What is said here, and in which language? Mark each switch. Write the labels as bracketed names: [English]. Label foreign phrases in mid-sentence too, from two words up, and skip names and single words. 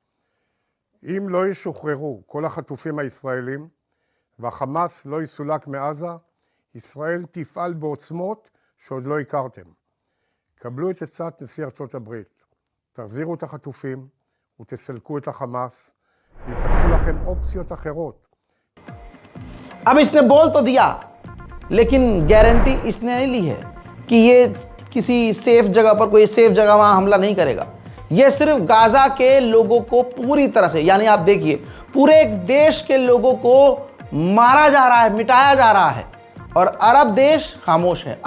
[Hebrew] אם לא ישוחררו כל החטופים הישראלים והחמאס לא יסולק מעזה, ישראל תפעל בעוצמות שעוד לא הכרתם. קבלו את עצת נשיא ארצות הברית, תחזירו את החטופים ותסלקו את החמאס, ויפתחו לכם אופציות אחרות. [Hindi] अब इसने बोल तो दिया, लेकिन गारंटी इसने नहीं ली है कि ये किसी सेफ जगह पर, कोई सेफ जगह वहाँ हमला नहीं करेगा। ये सिर्फ गाज़ा के लोगों को पूरी तरह से, यानी आप देखिए, पूरे एक देश के लोगों को मारा जा रहा है, मिटाया जा रहा है, और अरब देश खामोश है।